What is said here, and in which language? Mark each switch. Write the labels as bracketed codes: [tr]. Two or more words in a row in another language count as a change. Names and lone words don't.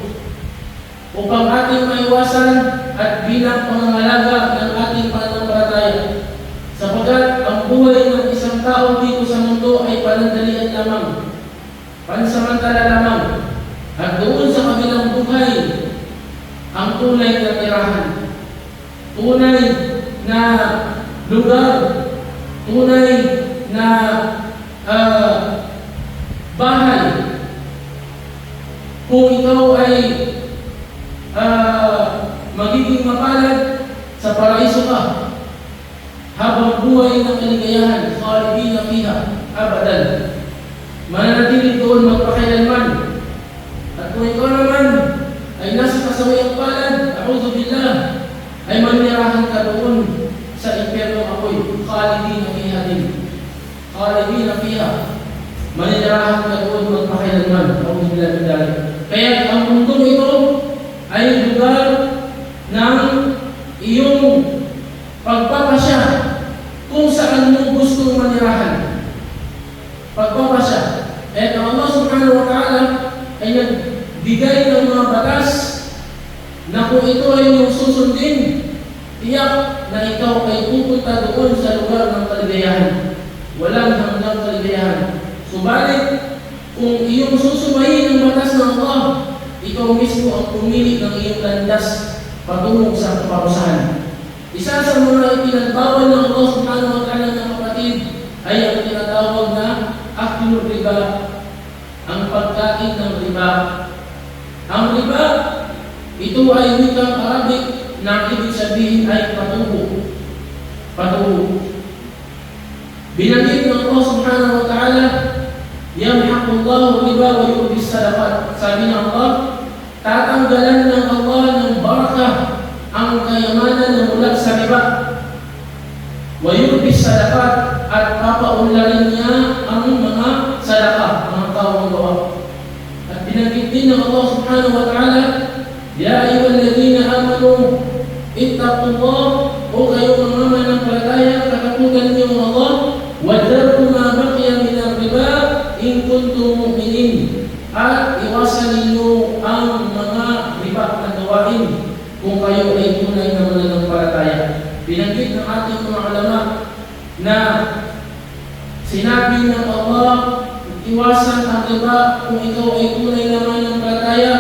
[tl] upang ating maiwasan at bilang pangangalaga ng ating pananampalataya, sapagkat ang buhay ng isang tao dito sa mundo ay panandalian lamang, pansamantala lamang, at doon sa kabilang buhay ang tunay na tirahan, tunay na lugar, tunay na bahay. Kung ikaw ay magiging mapalad, sa paraiso ka habang buhay ng kaligayahan, [ar] خالدين فيها أبدا, [tl] mananatili doon magpakailanman. At kung ikaw naman ay nasa kasawayang palad, [ar] أعوذ بالله, [tl] ay manirahan ka doon sa impyerno apoy, [ar] خالدين فيها din, خالدين فيها, [tl] manirahan ka doon magpakailanman. [ar] أعوذ بالله من ذلك. [tl] Kaya ang mundong ito ay lugar ng iyong pagpapasya kung saan mo gustong manirahan. Pagpapasya. At Allah [ar] سبحانه وتعالى [tl] ay nagbigay ng mga batas na kung ito ay iyong susundin, tiyak na ikaw ay pupunta doon sa lugar ng kaligayahan. Walang hanggang kaligayahan. Subalit, kung iyong susubayin ang batas ng Allah, ikaw mismo ang pumili ng iyong landas patungo sa kaparusahan. Isa sa mga ipinagbawal ng Allah [ar] سبحانه وتعالى [tl] ng kapatid ay ang tinatawag na [ar] أكل الربا, [tl] ang pagkain ng riba. Ang riba, ito ay wikang Arabic na ibig sabihin ay patubo. Patubo. Binanggit ng [ar] الله سبحانه وتعالى يمحق الله الربا ويربي الصدقات. [tl] Sabi ng Allah, tatanggalan ng Allah ng barakah ang kayamanan na mula sa riba. [ar] ويربي الصدقات, [tl] at papaunlarin niya ang mga sadaqah, mga taong gawa. At binanggit din ng [ar] الله سبحانه وتعالى يا أيها الذين آمنوا اتقوا الله, [tl] o kayo mga mananampalataya, katakutan niyo ang Allah, [ar] وذروا ما بقي من الربا إن كنتم مؤمنين, [tl] at iwasan ninyo ang mga riba na gawain kung kayo ay tunay na mananampalataya. Binanggit ng ating mga ulama na sinabi ng Allah, iwasan ang riba kung ikaw ay tunay na mananampalataya.